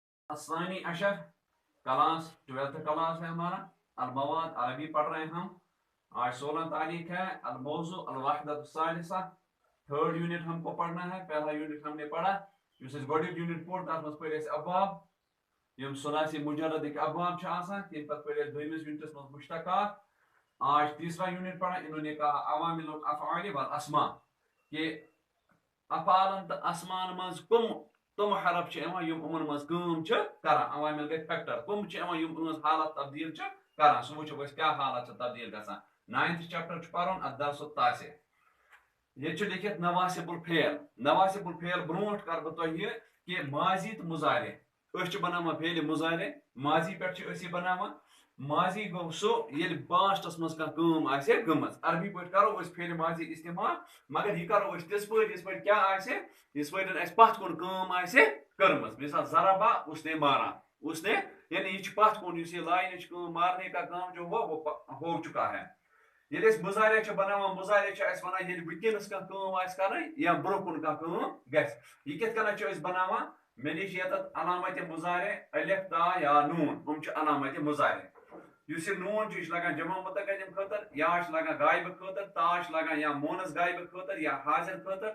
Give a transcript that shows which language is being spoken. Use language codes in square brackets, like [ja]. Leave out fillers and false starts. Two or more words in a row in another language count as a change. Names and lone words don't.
[ar] الثانی عشر [ur] کلاس 12th کلاس ہے ہمارا. المواد عربی پڑھ رہے ہیں ہم. آج 16 تاریخ ہے. [ar] الموضوع الوحدۃ الثالثہ. [ur] 3rd یونٹ ہم کو پڑھنا ہے. پہلا یونٹ ہم نے پڑھا [ks] اس گۄڈنیُک یونٹ پوٚر تَتھ منٛز پٔرۍ أسۍ ابواب یِم ثلاثی مجردٕکۍ ابواب چھِ آسان. تمہِ پتہٕ پٔرۍ أسۍ دوٚیمِس یونٹس منٛز مشتقات. [ur] آج تیسرا یونٹ پڑھا. انہوں نے کہا [ar] عوامل الافعال والاسماء [ks] کہ افعالن تو اسمان منٛز کم تم حرف چھِ یِوان یِم یِمن منٛز کٲم چھِ کران. عوامل گٔے فیکٹر. کم چھِ یِوان یِم یِہنٛز حالت تبدیل چھِ کران. سُہ وٕچھو أسۍ کیٛاہ حالت چھِ تبدیل گژھان. 9th چیپٹر چھُ پرُن [ar] الدرس التاسع. [ks] یہ چھُ لیکھِتھ [ar] نواسب الفعل. نواسب الفعل [ks] برونٛٹھ کر بہٕ تۄہہِ کہ ماضی تہٕ مضارع. أسۍ چھِ بناوان فعلِ مضارع. ماضی پٮ۪ٹھ چھِ أسۍ یہِ بناوان. ماضی گوٚو سُہ ییٚلہِ پاسٹس منٛز کانٛہہ کٲم آسہِ گٔمٕژ. عربی پٲٹھۍ کرو أسۍ فعلِ ماضی استعمال مگر یہِ کرو أسۍ تِژھ پٲٹھۍ یِتھ پٲٹھۍ کیٛاہ آسہِ یِتھ پٲٹھۍ اَسہِ پتھ کُن کٲم آسہِ کٔرمٕژ. [ur] مثال ضربا اس نے مارا. اس نے یعنی [ks] یہ چھُ پتھ کُن یُس یہِ لاینٕچ کٲم [ur] مارنے کا کام جو ہوا وہ ہو چُکا ہے. [ks] ییٚلہِ أسۍ مضارع چھِ بناوان مضارع چھِ اَسہِ وَنان ییٚلہِ وٕنکیٚنس کانٛہہ کٲم آسہِ کَرٕنۍ یا برونٛہہ کُن کانٛہہ کٲم گژھِ. یہِ کِتھ کٔنۍ چھِ أسۍ بناوان. مےٚ نِش ییٚتٮ۪تھ علامتِ مضارع الف تا یا نوٗن یِم چھِ علامتِ مضارع. یُس یہِ نوٗن چھُ یہِ چھُ لگان جمع متکلم خٲطرٕ یا چھُ لگان غایبہٕ خٲطرٕ تا چھُ لگان یا مونس غایبہٕ خٲطرٕ یا حاضر خٲطرٕ.